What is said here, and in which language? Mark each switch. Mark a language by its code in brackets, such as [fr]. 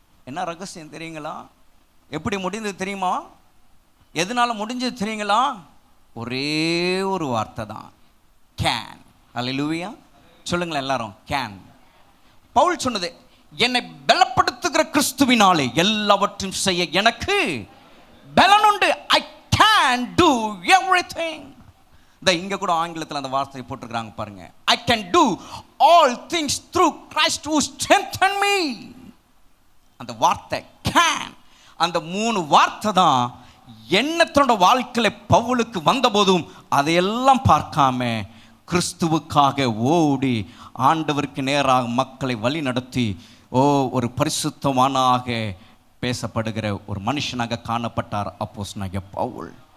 [ta] என்ன ரகசியம் தெரியுங்களா? எப்படி முடிந்தது தெரியுமா? எதனால முடிஞ்சது தெரியுங்களா? ஒரே ஒரு வார்த்தை தான், கேன். அல்லேலூயா சொல்லுங்களேன் எல்லாரும், கேன். பவுல் சொன்னது, என்னை பலப்படுத்துகிற கிறிஸ்துவினாலே எல்லாவற்றையும் செய்ய எனக்கு பலன் உண்டு. [en] I can do everything. [ta] இங்க கூட ஆங்கிலத்தில் அந்த வார்த்தையை போட்டிருக்காங்க பாருங்க, [en] I can do all things through Christ who strengthens me. [ta] அந்த வார்த்தை can, அந்த 3 வார்த்தை தான் எண்ணத்தோட வாழ்க்கையில பவுலுக்கு வந்த போதும் அதையெல்லாம் பார்க்காம கிறிஸ்துவுக்காக ஓடி ஆண்டவருக்கு நேராக மக்களை வழி நடத்தி ஒரு பரிசுத்தவானாக பேசப்படுகிற ஒரு மனுஷனாக காணப்பட்டார் அப்போஸ்தலனாகிய பவுல்.